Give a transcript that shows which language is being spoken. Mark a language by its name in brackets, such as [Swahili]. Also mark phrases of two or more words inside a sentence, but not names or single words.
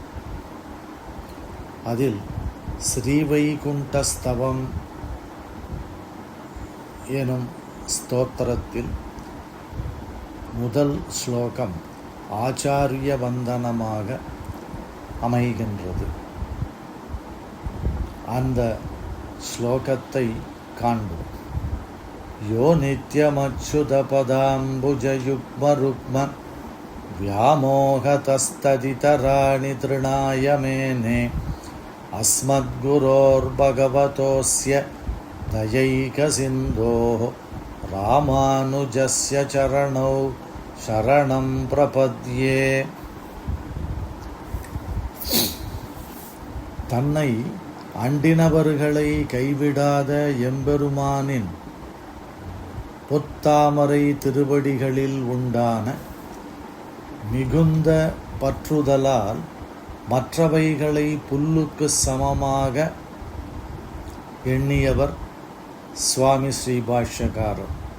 [Tamil] அதில் ஸ்ரீவைகுண்டஸ்தவம் எனும் ஸ்தோத்திரத்தில் முதல் ஸ்லோகம் ஆச்சாரிய வந்தனமாக அமைகின்றது. அந்த ஸ்லோகத்தை காண்போம். [Sanskrit] यो नित्यमच्युतपदाम्बुजयुग्मरुक्म व्यामोहतस्तदितराणि तृणाय मेने अस्मद्गुरोर्भगवतोऽस्य दयैकसिन्धोः रामानुजस्य चरणौ शरणं प्रपद्ये. [Tamil] தன்னை அண்டினவர்களை கைவிடாத எம்பெருமானின் பொத்தாமரை திருவடிகளில் உண்டான மிகுந்த பற்றுதலால் மற்றவைகளை புல்லுக்கு சமமாக எண்ணியவர் சுவாமி ஸ்ரீபாஷ்யக்காரர்.